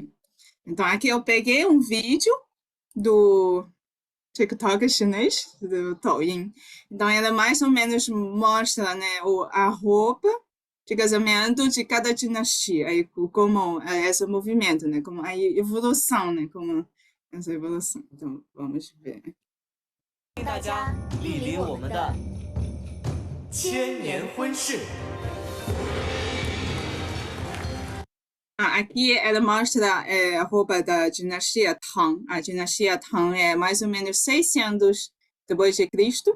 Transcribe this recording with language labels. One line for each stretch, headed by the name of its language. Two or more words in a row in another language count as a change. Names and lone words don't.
Portuguese: Então, aqui eu peguei um vídeo do TikTok chinês, do Douyin. Então, ela mais ou menos mostra, né, a roupa de casamento de cada dinastia, aí, como esse movimento, né, como a evolução, né, como essa evolução. Então, vamos ver.
Chinese: 大家莅临我们的千年婚事。
Portuguese: Aqui ela mostra a roupa da dinastia Tang. A dinastia Tang é mais ou menos 600 depois de Cristo.